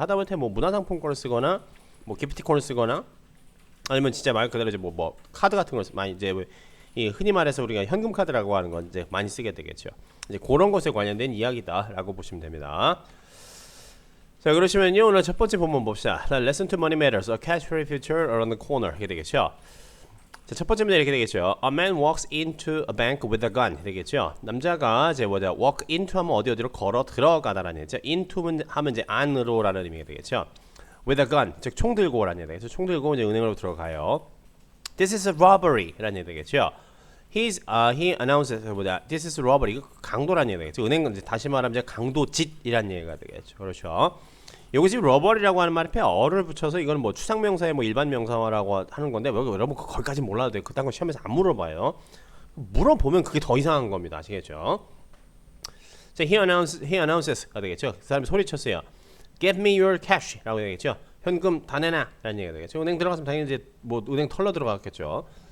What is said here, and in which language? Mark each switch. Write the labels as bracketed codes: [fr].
[ko] 하다못해 뭐 문화상품권을 쓰거나 뭐 기프티콘을 쓰거나 아니면 진짜 말 그대로 이제 뭐 카드 같은 걸 많이 이제 이 흔히 말해서 우리가 현금 카드라고 하는 건 이제 많이 쓰게 되겠죠. 이제 그런 것에 관련된 이야기다라고 보시면 됩니다. 자, 그러시면요, 오늘 첫 번째 본문 봅시다. [en] Lesson to Money Matters, a cash free future around the corner. [ko] 이렇게 되겠죠. 자, 첫 번째 문제 이렇게 되겠죠. [en] A man walks into a bank with a gun. [ko] 되겠죠. 남자가 이제 뭐냐, [en] walk into [ko] 하면 어디로 걸어 들어가다라는 얘기죠. into 하면 이제 안으로라는 의미가 되겠죠. [en] with a gun, [ko] 즉 총 들고라는 얘기죠. 총 들고 이제 은행으로 들어가요. [en] This is a robbery [ko] 라는 얘기 되겠죠. [en] He announces [ko] 보다 [en] This is robbery. [ko] 이거 강도라는 얘기 되겠죠. 은행 이제 다시 말하면 이제 강도짓이라는 얘기가 되겠죠. 그렇죠. 여기 지금 robbery라고 하는 말에 어를 붙여서 이거는 뭐 추상명사의 뭐 일반 명사라고 하는 건데 여러분 거기까지 몰라도 돼요. 그딴 거 시험에서 안 물어봐요. 물어보면 그게 더 이상한 겁니다. 아시겠죠? 자, [en] he announces [ko] 가 되겠죠. 그 사람이 소리쳤어요. [en] Give me your cash [ko] 라고 되겠죠. 현금 다 내놔 라는 얘기가 되겠죠. 은행 들어갔으면 당연히 이제 뭐 은행 털러 들어갔겠죠.